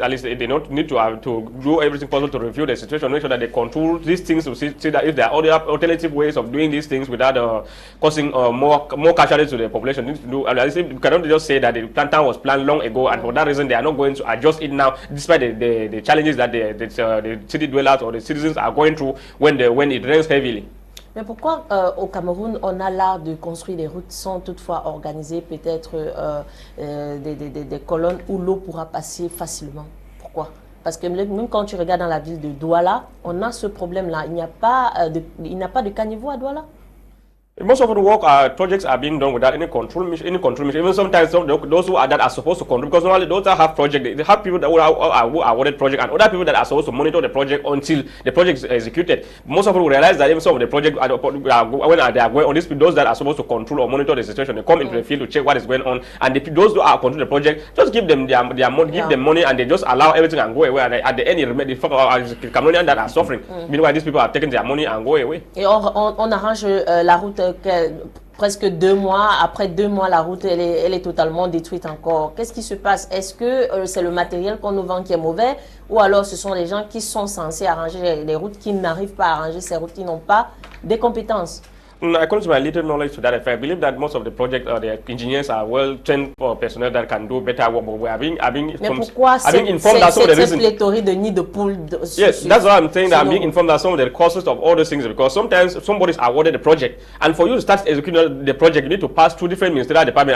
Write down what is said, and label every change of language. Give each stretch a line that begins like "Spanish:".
English: At least they don't need to do everything possible to review the situation, make sure that they control these things, to see that if there are other alternative ways of doing these things without causing more casualties to the population. You cannot just say that the plan was planned long ago, and for that reason they are not going to adjust it now, despite the challenges that the city dwellers or the citizens are going through when it rains heavily.
French: Mais pourquoi au Cameroun, on a l'art de construire des routes sans toutefois organiser peut-être des colonnes où l'eau pourra passer facilement? Pourquoi? Parce que même quand tu regardes dans la ville de Douala, on a ce problème-là. Il n'y a pas de caniveau à Douala.
English: Most of the work projects are being done without any control mission. Even sometimes those who are supposed to control, because normally those that have project, they have people that are awarded project and other people that are supposed to monitor the project until the project is executed. Most of them will realize that even some of the project when they are going on this, those that are supposed to control or monitor the situation, they come into the field to check what is going on, and those who are controlling the project just give them their money, give them money, and they just allow everything and go away. And at the end, the Cameroonians that are suffering. Meanwhile, these people are taking their money and go away.
French: Et on arrange la route presque 2 mois. Après 2 mois, la route elle est totalement détruite encore. Qu'est-ce qui se passe? Est-ce que c'est le matériel qu'on nous vend qui est mauvais, ou alors ce sont les gens qui sont censés arranger les routes qui n'arrivent pas à arranger ces routes, qui n'ont pas des compétences?
English: According to my little knowledge to that effect, I believe that most of the project the engineers are well-trained personnel that can do better work. But we are being informed that some of the reasons.
French: De nids de poules.
English: Yes, that's why I'm saying that I'm being informed that some of the causes of all those things, because sometimes somebody is awarded the project, and for you to start executing the project, you need to pass through different ministerial departments.